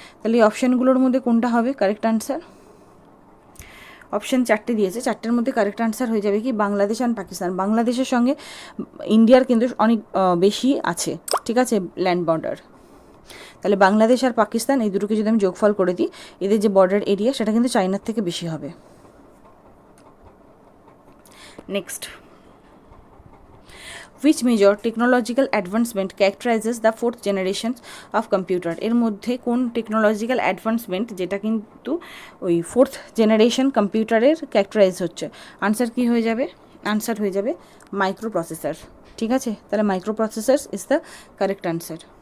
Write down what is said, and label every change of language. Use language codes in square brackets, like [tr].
[bn] তাহলে এই অপশানগুলোর মধ্যে কোনটা হবে কারেক্ট আনসার? অপশান 4টে দিয়েছে, 4টের মধ্যে কারেক্ট আনসার হয়ে যাবে কি, বাংলাদেশ অ্যান্ড পাকিস্তান। বাংলাদেশের সঙ্গে ইন্ডিয়ার কিন্তু অনেক বেশি আছে। ঠিক আছে, ল্যান্ড বর্ডার। তাহলে বাংলাদেশ আর পাকিস্তান এই দুটোকে যদি আমি যোগফল করে দিই, এদের যে বর্ডার এরিয়া সেটা কিন্তু চায়নার থেকে বেশি হবে। [en] Next, which major technological advancement characterizes the fourth generation of computer? [bn] এর মধ্যে কোন টেকনোলজিক্যাল অ্যাডভান্সমেন্ট যেটা কিন্তু ওই ফোর্থ জেনারেশন কম্পিউটারের ক্যারেক্টারাইজ হচ্ছে? আনসার কি হয়ে যাবে? [en] answer [bn] হয়ে যাবে [en] Microprocessor. [bn] ঠিক আছে, তাহলে [en] Microprocessor is the correct answer.